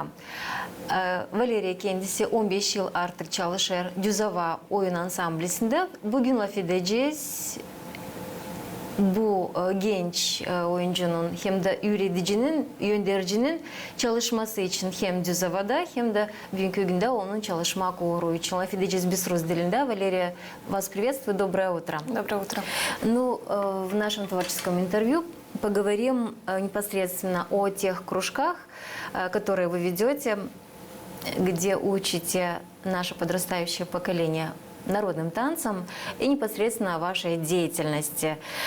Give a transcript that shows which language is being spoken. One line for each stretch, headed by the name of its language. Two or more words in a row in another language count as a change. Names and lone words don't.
Turkish: Valeriya kendisi 15 yıl artık çalışır Düzava oyun ansamblesinde. Bugün laf edeceğiz bu genç oyuncunun hem de üreticinin, yöndericinin çalışması için hem Düzava'da hem de bugünkü günde onun çalışmak uğru için. Laf edeceğiz biz Rus dilinde.
Russian: Валерия, вас приветствую. Доброе утро. Доброе утро. Ну, в нашем творческом интервью поговорим непосредственно о тех кружках, которые вы ведете, где учите наше подрастающее поколение народным танцам и непосредственно о вашей деятельности.